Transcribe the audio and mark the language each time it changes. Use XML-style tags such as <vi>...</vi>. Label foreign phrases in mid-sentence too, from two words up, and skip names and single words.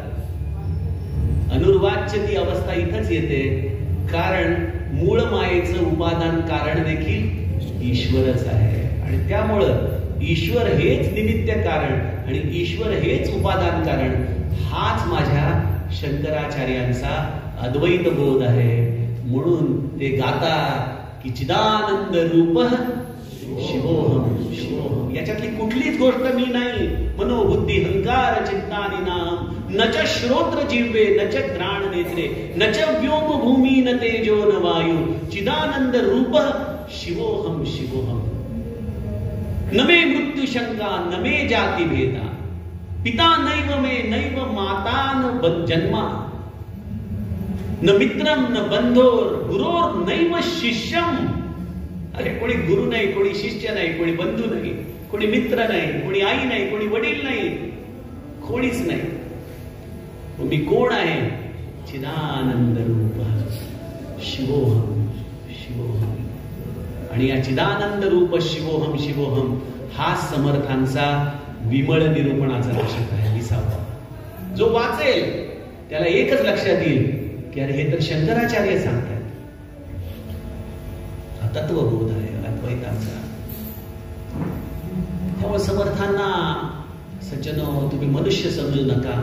<mr>अनुर्वाच्य ती अवस्था इथंच येते, कारण मूळ मायेचं उपादान कारण देखील ईश्वरच आहे. आणि त्यामुळं ईश्वर हेच निमित्त कारण आणि ईश्वर हेच उपादान कारण. हाच माझ्या शंकराचार्यांचा अद्वैत बोध आहे. म्हणून ते गातात की</mr> <sa>चिदानंद रूप शिवोहम शिवोहम.</sa> <mr>याच्यातली कुठलीच गोष्ट मी नाही.</mr> <sa>मनोबुद्धी हंकार चिंतानी नाम न च श्रोत्र जिव्हे न च घ्राण नेत्रे न च व्योम भूमी न तेजो न वायु चिदानंद रूप शिवोहम शिवोहम. न मे मृत्यु शंका न मे जाति भेदा पिता नैव मे नैव माता न जन्मा न मित्रम न बंधोर गुरोर नैव शिष्यम.</sa> <mr>अरे कोणी गुरु नाही, कोणी शिष्य नाही, कोणी बंधू नाही, कोणी मित्र नाही, कोणी आई नाही, कोणी वडील नाही, कोणीच नाही. मी कोण आहे?</mr> <sa>चिदानंद रूप शिवोहम शिवोहम.</sa> <mr>आणि या</mr> <sa>चिदानंद रूप शिवोहम शिवोहम</sa> <mr>हा समर्थांचा विमळ निरूपणाचा लक्षात आहे. 20वा जो वाचेल त्याला एकच लक्षात येईल की अरे हे तर शंकराचार्य सांगतात. हा तत्वबोध आहे अद्वैताचा. त्यामुळे समर्थांना सज्जनो तुम्ही मनुष्य समजू नका.</mr>